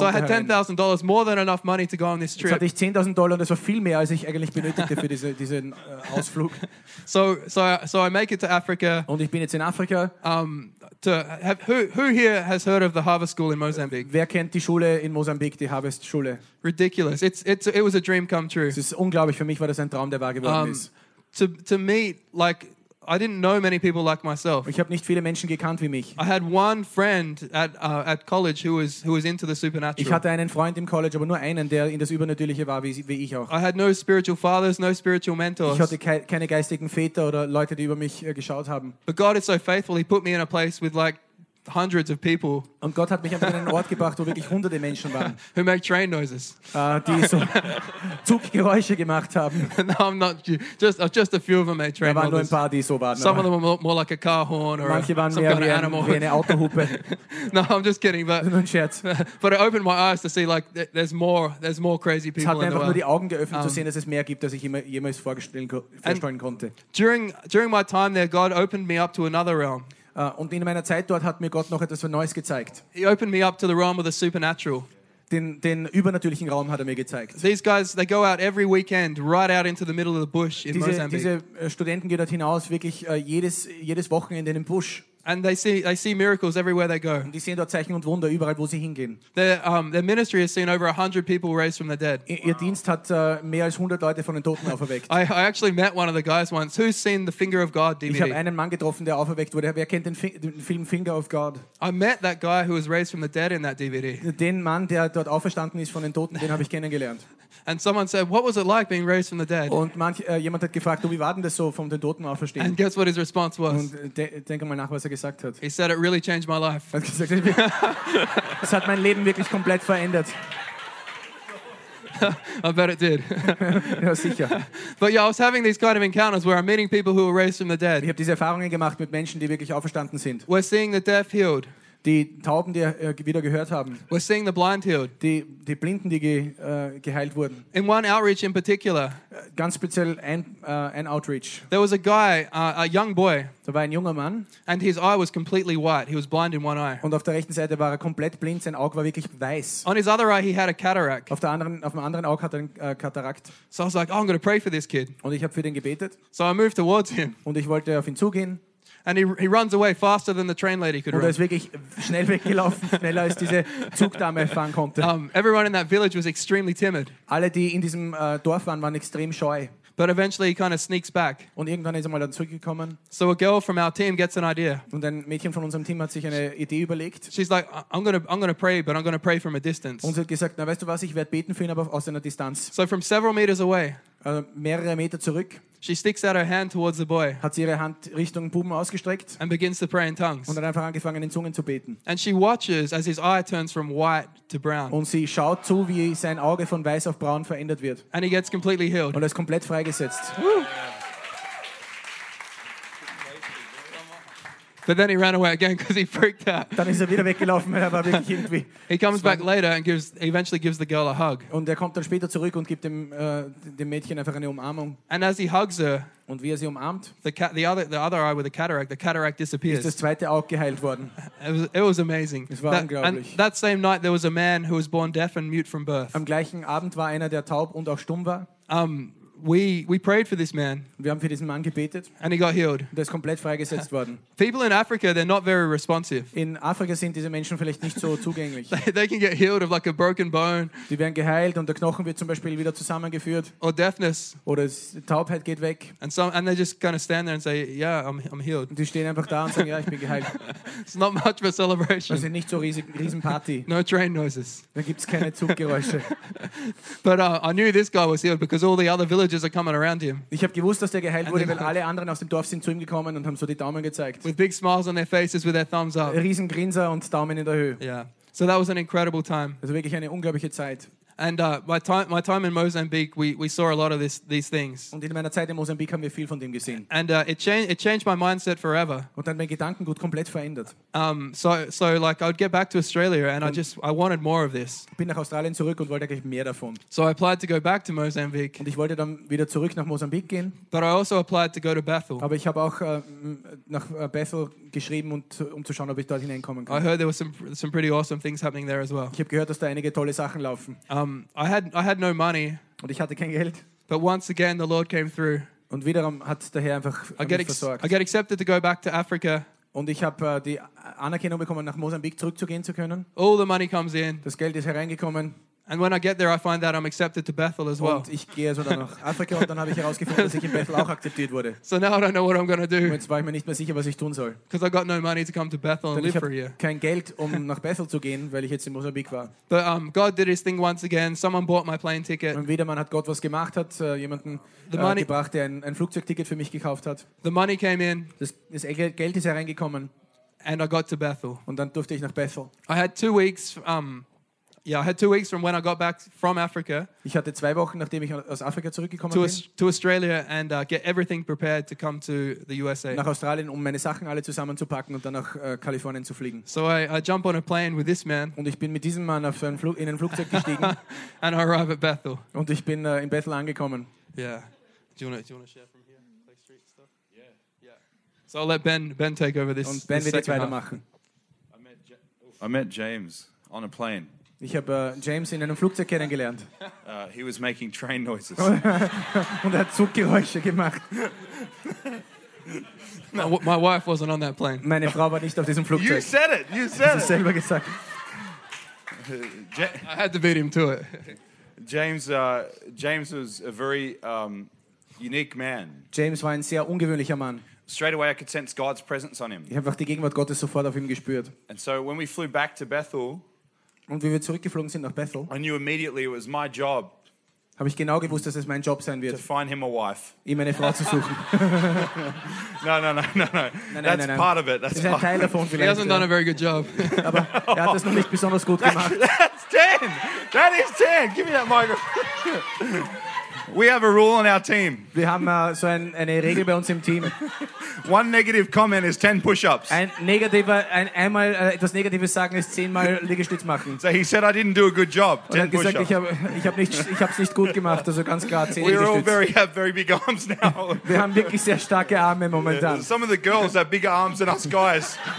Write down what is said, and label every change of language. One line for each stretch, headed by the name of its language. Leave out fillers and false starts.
English: So I had $10,000, more than enough money to go on this trip.
German: Jetzt hatte ich $10,000 und das war viel mehr, als ich eigentlich benötigte für diesen Ausflug.
English: So I make it to Africa.
German: Und ich bin jetzt in Afrika.
English: Who here has heard of the Harvest School in Mozambique?
German: Wer kennt die Schule in Mozambique, die Harvest Schule?
English: Ridiculous. It was a dream come true.
German: Es ist unglaublich, für mich war das ein Traum, der wahr geworden ist.
English: To meet, like, I didn't know many people like myself.
German: Ich habe nicht viele Menschen gekannt wie mich.
English: I had one friend at college who was into the supernatural.
German: Ich hatte einen Freund im College, aber nur einen, der in das Übernatürliche war, wie ich auch.
English: I had no spiritual fathers, no spiritual mentors.
German: Ich hatte keine geistigen Väter oder Leute, die über mich geschaut haben.
English: But God is so faithful, he put me in a place with like hundreds of people.
German: Und Gott hat mich einfach an einen Ort gebracht, wo wirklich hunderte Menschen waren.
English: Who make train noises.
German: Die so Zuggeräusche gemacht haben.
English: No, I'm not. Just a few of them made train noises.
German: Da waren nur ein paar, die so waren.
English: Some of them were more like a car horn or
German: manche waren
English: some
German: mehr
English: kind
German: wie
English: of animal.
German: Wie eine Autohupe.
English: No, I'm just kidding. But it opened my eyes to see like there's more crazy people in the world.
German: Es hat einfach nur die Augen geöffnet, zu sehen, dass es mehr gibt, als ich jemals vorstellen konnte.
English: During my time there, God opened me up to another realm.
German: Und in meiner Zeit dort hat mir Gott noch etwas Neues gezeigt.
English: He opened me up to the realm of the supernatural.
German: Den übernatürlichen Raum hat mir gezeigt.
English: These guys, they go out every weekend, right out into the middle of the bush in Mozambique.
German: Diese Studenten gehen dort hinaus, wirklich jedes Wochenende in den Busch.
English: And they see miracles everywhere they go.
German: Und die sehen dort Zeichen und Wunder überall, wo sie hingehen.
English: Their ministry has seen over 100 people raised from the dead.
German: Ihr Dienst hat mehr als 100 Leute von den Toten auferweckt.
English: I actually met one of the guys once. Who's seen the Finger of God DVD?
German: Ich habe einen Mann getroffen, der auferweckt wurde. Wer kennt den Film Finger of God?
English: I met that guy who was raised from the dead in that DVD.
German: Den Mann, der dort auferstanden ist von den Toten, den habe ich kennengelernt.
English: And someone said, "What was it like being raised from the dead?"
German: Und jemand hat gefragt, wie war denn das so, von den Toten auferstehen?
English: And guess what his response was?
German: Und denk mal nach, was er gesagt hat.
English: He said, "It really changed my life."
German: Es hat mein Leben wirklich komplett verändert.
English: I bet it did.
German: Ja, sicher.
English: But yeah, I was having these kind of encounters where I'm meeting people who were raised from the dead.
German: Ich habe diese Erfahrungen gemacht mit Menschen, die wirklich auferstanden sind.
English: We're seeing the deaf healed.
German: Die Tauben, die wieder gehört haben.
English: We're seeing the blind healed.
German: Die Blinden, die geheilt wurden.
English: In one outreach in particular.
German: Ganz speziell ein Outreach.
English: There was a guy, a young boy.
German: Da war ein junger Mann.
English: And his eye was completely white. He was blind in one eye.
German: Und auf der rechten Seite war er komplett blind. Sein Auge war wirklich weiß.
English: On his other eye, he had a cataract.
German: Auf dem anderen Auge hatte er einen Katarakt.
English: So I was like, oh, I'm going to pray for this kid.
German: Und ich habe für den gebetet.
English: So I moved towards him.
German: Und ich wollte auf ihn zugehen.
English: And he runs away faster than the train lady could run.
German: Und er ist wirklich schnell weggelaufen, schneller als diese Zugdame fahren konnte.
English: Everyone in that village was extremely timid.
German: Alle, die in diesem Dorf waren extrem scheu.
English: But eventually he kind of sneaks back.
German: Und irgendwann ist er mal dann zurückgekommen.
English: So a girl from our team gets an idea.
German: Und ein Mädchen von unserem Team hat sich eine Idee überlegt.
English: She's like, I'm gonna pray, but I'm gonna pray from a distance.
German: Und sie hat gesagt, na weißt du was, ich werde beten für ihn, aber aus einer Distanz.
English: So from several meters away.
German: Mehrere Meter zurück.
English: She sticks out her hand towards the boy.
German: Hat sie ihre Hand Richtung Buben ausgestreckt.
English: And begins to pray in tongues.
German: Und hat einfach angefangen in Zungen zu beten.
English: And she watches as his eye turns from white to brown.
German: Und sie schaut zu, wie sein Auge von weiß auf braun verändert wird.
English: And he gets completely healed.
German: Und er ist komplett freigesetzt.
English: But then he ran away again because he freaked out.
German: Dann ist er wieder weggelaufen, weil er war wirklich irgendwie.
English: He comes back later and eventually gives the girl a hug.
German: Und er kommt dann später zurück und gibt dem Mädchen einfach eine Umarmung.
English: And as he hugs her,
German: und wie er sie umarmt,
English: the other eye with the cataract disappears.
German: Ist das zweite Auge geheilt worden.
English: It was amazing.
German: Es war unglaublich.
English: And that same night there was a man who was born deaf and mute from birth.
German: Am gleichen Abend war einer, der taub und auch stumm war.
English: we prayed for this man.
German: Wir haben für diesen Mann gebetet.
English: And he got healed.
German: Der ist komplett freigesetzt worden.
English: People in Africa, they're not very responsive.
German: In Afrika sind diese Menschen vielleicht nicht so zugänglich.
English: They can get healed of like a broken bone.
German: Die werden geheilt und der Knochen wird zum Beispiel wieder zusammengeführt.
English: Or deafness.
German: Oder Taubheit geht weg.
English: And they just kind of stand there and say, yeah, I'm healed.
German: Die stehen einfach da und sagen, ja, ich bin geheilt.
English: It's not much of a celebration.
German: Das ist nicht so riesen Party.
English: No train noises.
German: Da gibt's keine Zuggeräusche.
English: But I knew this guy was healed because all the other villagers are coming around him.
German: Ich habe gewusst, dass der geheilt wurde, weil alle anderen aus dem Dorf sind zu ihm gekommen und haben so die Daumen gezeigt.
English: With big smiles on their faces, with their thumbs up.
German: Riesen Grinser und Daumen in der Höhe.
English: Yeah. So that was an incredible time.
German: Also wirklich eine unglaubliche Zeit.
English: And my time in Mozambique, we saw a lot of these things.
German: Und in meiner Zeit in Mozambique haben wir viel von dem gesehen.
English: And it changed my mindset forever.
German: Und dann mein Gedankengut komplett verändert.
English: So like I'd get back to Australia and I wanted more of this.
German: Bin nach Australien zurück und wollte eigentlich mehr davon.
English: So I applied to go back to Mozambique.
German: Und ich wollte dann wieder zurück nach Mosambik gehen.
English: But I also applied to go to Bethel.
German: Aber ich habe auch nach Bethel geschrieben und um zu schauen, ob ich dort hineinkommen kann.
English: I heard there were some pretty awesome things happening there as well.
German: Ich habe gehört, dass da einige tolle Sachen laufen.
English: I had no money.
German: Und ich hatte kein Geld.
English: But once again, the Lord came through.
German: Und wiederum hat der Herr einfach mich versorgt.
English: I get accepted to go back to Africa.
German: Und ich habe die Anerkennung bekommen, nach Mosambik zurückzugehen zu können.
English: All the money comes in.
German: Das Geld ist hereingekommen.
English: And when I get there, I find that I'm accepted to Bethel as well.
German: Und ich gehe also dann nach Afrika und dann habe ich herausgefunden, dass ich in Bethel auch akzeptiert wurde.
English: So now I don't know what I'm going to do.
German: Und jetzt war ich mir nicht mehr sicher, was ich tun soll.
English: Because I got no money to come to Bethel and live for here.
German: Kein Geld, um nach Bethel zu gehen, weil ich jetzt in Mosambik war.
English: But God did His thing once again. Someone bought my plane ticket.
German: Und wieder mal hat Gott was gemacht, hat jemanden gebracht, der ein Flugzeugticket für mich gekauft hat.
English: The money came in.
German: Das Geld ist hereingekommen.
English: And I got to Bethel.
German: Und dann durfte ich nach Bethel.
English: I had 2 weeks. I had 2 weeks from when I got back from Africa.
German: Ich hatte 2 Wochen, nachdem ich aus Afrika zurückgekommen bin.
English: To Australia and get everything prepared to come to the USA.
German: Nach Australien, um meine Sachen alle zusammenzupacken und dann nach Kalifornien zu fliegen.
English: So I jump on a plane with this man.
German: Und ich bin mit diesem Mann auf ein Flugzeug gestiegen.
English: And I arrive at Bethel.
German: Und ich bin in Bethel angekommen.
English: Yeah. Do you want to share from here, like street stuff? Yeah. So I'll let Ben take over this.
German: Und Ben
English: this
German: wird weitermachen.
English: I met James on a plane.
German: Ich habe James in einem Flugzeug kennengelernt.
English: He was making train noises.
German: Und er hat Zuggeräusche gemacht.
English: My wife wasn't on that plane.
German: Meine Frau war nicht auf diesem Flugzeug.
English: You said it. You said it.
German: Ich habe es selber gesagt.
English: I had to beat him to it. James was a very unique man.
German: James war ein sehr ungewöhnlicher Mann.
English: Straight away, I could sense God's presence on him.
German: Ich habe auch die Gegenwart Gottes sofort auf ihm gespürt.
English: And so when we flew back to Bethel.
German: Und wie wir zurückgeflogen sind nach Bethel,
English: I knew immediately it was my job.
German: Habe ich genau gewusst, dass es mein Job sein wird.
English: To find him a wife.
German: Ihm eine Frau zu suchen.
English: No. That's part of it. That's
German: ist ein Teil davon vielleicht.
English: He hasn't done a very good job.
German: Aber er hat es noch nicht besonders gut gemacht.
English: That is 10. Give me that microphone. We have a rule on our team.
German: Wir haben so eine Regel bei uns im Team.
English: One negative comment is 10 push-ups.
German: Einmal etwas Negatives sagen ist 10-mal Liegestütz machen.
English: So he said I didn't do a good job. 10 push-ups.
German: Gesagt, ich hab's nicht gut gemacht, also ganz klar 10 Liegestütz.
English: We all have very big arms now.
German: Wir haben wirklich sehr starke Arme momentan.
English: Some of the girls have bigger arms than us guys.